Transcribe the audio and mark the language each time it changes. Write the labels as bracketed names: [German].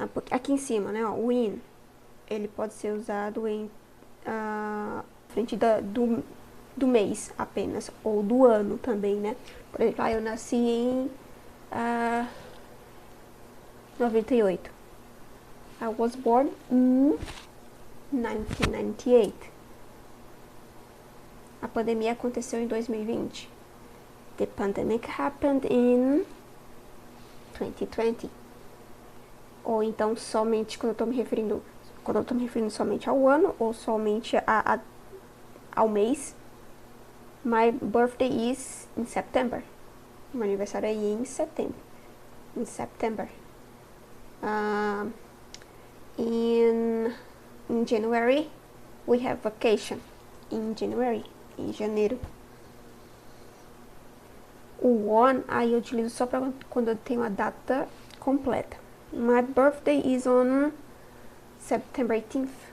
[Portuguese] Aqui em cima, né, ó, o in, ele pode ser usado em frente do mês apenas, ou do ano também, né? Por exemplo, eu nasci em 98. [English] I was born in 1998. [Portuguese] A pandemia aconteceu em 2020. [English] The pandemic happened in 2020. [Portuguese] Ou então somente quando eu tô me referindo somente ao ano ou somente ao mês. [English] My birthday is in September. [Portuguese] Meu aniversário é em setembro. [English] In September. Uh, in January, we have vacation. In January, [Portuguese] em janeiro. O on, aí eu utilizo só para quando eu tenho a data completa. [English] My birthday is on September 18th.